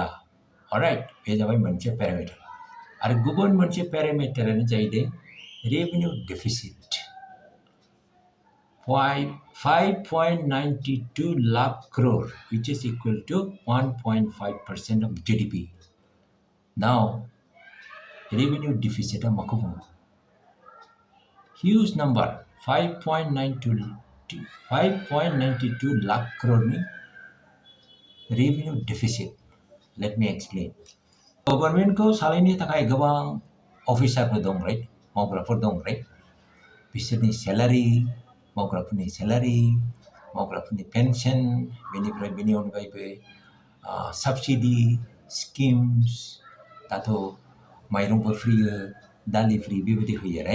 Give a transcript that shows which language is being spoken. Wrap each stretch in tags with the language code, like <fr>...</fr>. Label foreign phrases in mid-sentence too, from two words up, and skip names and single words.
<en>अलराइट.</en> <brx>बे जाबाय मोनसे पेरामिटार. आरो गुबुन मोनसे पेरामिटारानो जाहैदों</brx> <en>revenue deficit 5.92 lakh crore which is equal to 1.5% of GDP. Now revenue deficit</en> <brx>माखौ बुङो?</brx> <en>Huge number 5.92 lakh crore</en> <brx>नि</brx> <en>revenue deficit. Let me explain.</en> <brx>गभर्नमेन्टखौ सालायनो थाखाय गोबां अफिसारफोर दं राइट मावग्राफोर दं राइट. बिसोरनि सेलारि मावग्राफोरनि सेलारि मावग्राफोरनि पेन्सन बेनिफ्राय बेनि अनगायैबो साबसिडि स्किम्स दाथ' माइरंफोर फ्रि दालि फ्रि बेबायदि होयो राइट.</brx>